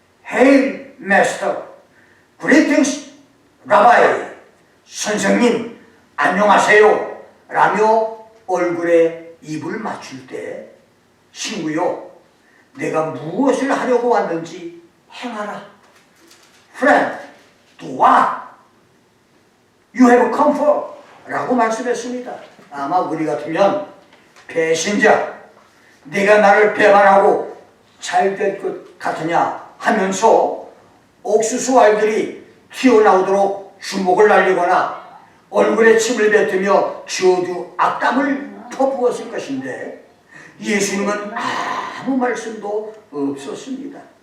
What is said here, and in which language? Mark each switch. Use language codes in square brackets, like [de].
[en] Hail Master, Greetings Rabbi, [ko] 선생님 안녕하세요 라며 얼굴에 입을 맞출 때 친구요, 내가 무엇을 하려고 왔는지 행하라. [en] Friend, do what? You have come for [ko] 라고 말씀했습니다. 아마 우리 같으면 배신자, 네가 나를 배반하고 잘 될 것 같으냐 하면서 옥수수 알들이 튀어나오도록 주먹을 날리거나 얼굴에 침을 뱉으며 저주 악담을 퍼부었을 것인데 예수님은 아무 말씀도 없었습니다.